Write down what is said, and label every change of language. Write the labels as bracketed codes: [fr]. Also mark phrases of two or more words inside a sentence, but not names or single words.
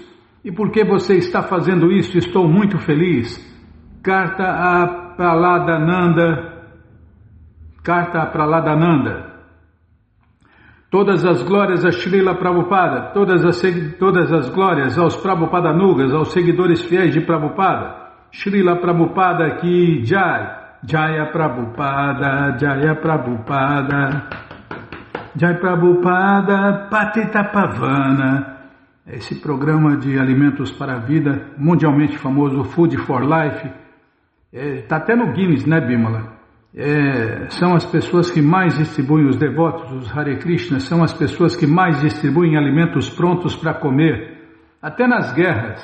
[pt] E porque você está fazendo isso, estou muito feliz. Carta a Praladananda. Todas as glórias a Srila Prabhupada, todas as glórias aos Prabhupadanugas, aos seguidores fiéis de Prabhupada. [hi] श्रील प्रभुपाद की जय जय प्रभुपाद जय प्रभुपाद जय प्रभुपाद पतित पावन. [pt] Esse programa de alimentos para a vida, mundialmente famoso, Food for Life, está até no Guinness, né, Bimala? São as pessoas que mais distribuem, os devotos, os Hare Krishna, são as pessoas que mais distribuem alimentos prontos para comer, até nas guerras.